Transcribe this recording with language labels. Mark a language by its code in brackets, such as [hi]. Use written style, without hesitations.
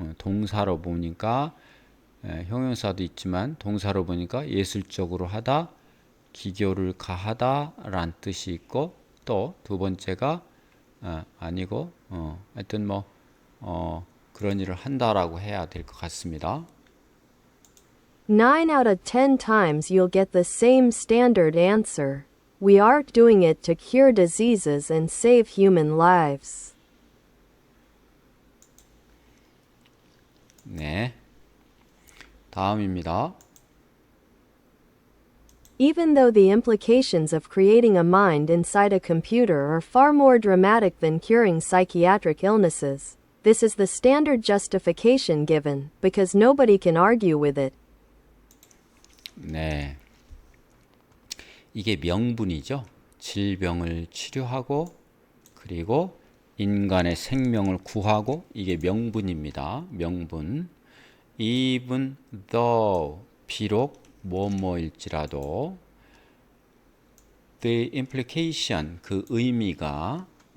[ko] 동사로 보니까 형용사도 있지만 동사로 보니까 예술적으로 하다, 기교를 가하다라는 뜻이 있고 또 두 번째가 아니고 하여튼 그런 일을 한다라고 해야 될 것 같습니다. [en] 9 out of 10 times you'll get the same standard answer. We aren't doing it to cure diseases and save human lives. [ko] 네. 다음입니다. [en] Even though the implications of creating a mind inside a computer are far more dramatic than curing psychiatric illnesses, this is the standard justification given, because nobody can argue with it. [ko] 네. 이게 명분이죠. 질병을 치료하고 그리고 인간의 생명을 구하고 이게 명분입니다. 명분. [en] Even though [ko] 비록 뭐뭐일지라도 [en] the implication [ko] 그 의미가